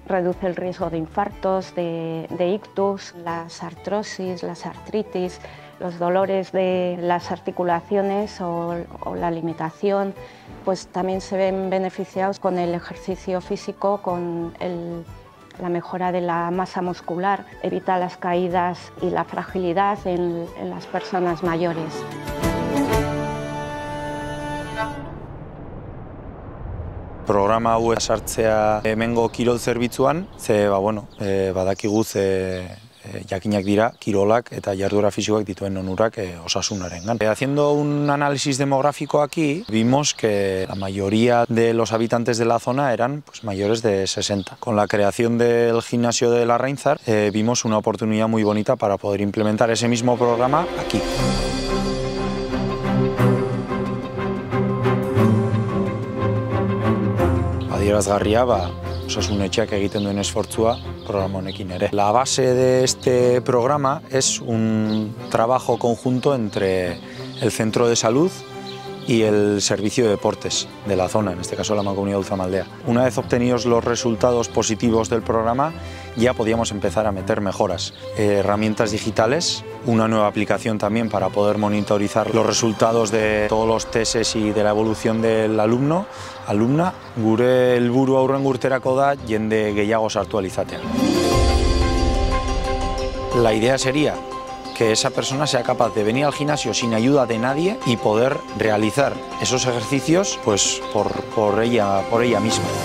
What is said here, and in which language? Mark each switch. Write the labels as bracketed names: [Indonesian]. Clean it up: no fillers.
[Spanish] Reduce el riesgo de infartos, de ictus, las artrosis, las artritis, los dolores de las articulaciones o la limitación, pues también se ven beneficiados con el ejercicio físico, con la mejora de la masa muscular, evita las caídas y la fragilidad en las personas mayores. [Basque] Programa hau sartzea hemengo kirol zerbitzuan, badakigu jakinak dira kirolak eta jarduera fisikoak dituen onurak osasunarengan. [Spanish] Haciendo un análisis demográfico aquí, vimos que la mayoría de los habitantes de la zona eran mayores de 60. Con la creación del gimnasio de Larrainzar vimos una oportunidad muy bonita para poder implementar ese mismo programa aquí. [Basque] Adierazgarria, osasunetxeak egiten duen esfortzua programa honekin ere. [Spanish] La base de este programa es un trabajo conjunto entre el centro de salud y el servicio de deportes de la zona, en este caso la Mancomunidad de Ultzama-Aldea. Una vez obtenidos los resultados positivos del programa, ya podíamos empezar a meter mejoras. Herramientas digitales, una nueva aplicación también para poder monitorizar los resultados de todos los tests y de la evolución del alumna. [Basque] Gure helburua hurrengo urterako da jende gehiago sartu ahal izatea. [Spanish] La idea sería que esa persona sea capaz de venir al gimnasio sin ayuda de nadie y poder realizar esos ejercicios por ella misma.